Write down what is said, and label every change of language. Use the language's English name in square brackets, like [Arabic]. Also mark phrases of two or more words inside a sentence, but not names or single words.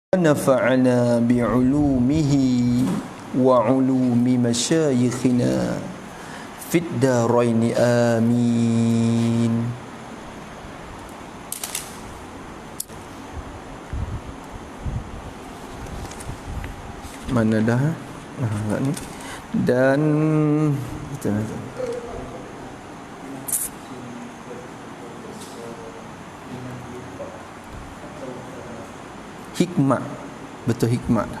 [Arabic] نفعنا بعلومه وعلوم مشايخنا في الدارين آمين. [Indonesian] Mana dah? Enggak ni. Dan hikmat, betul hikmat.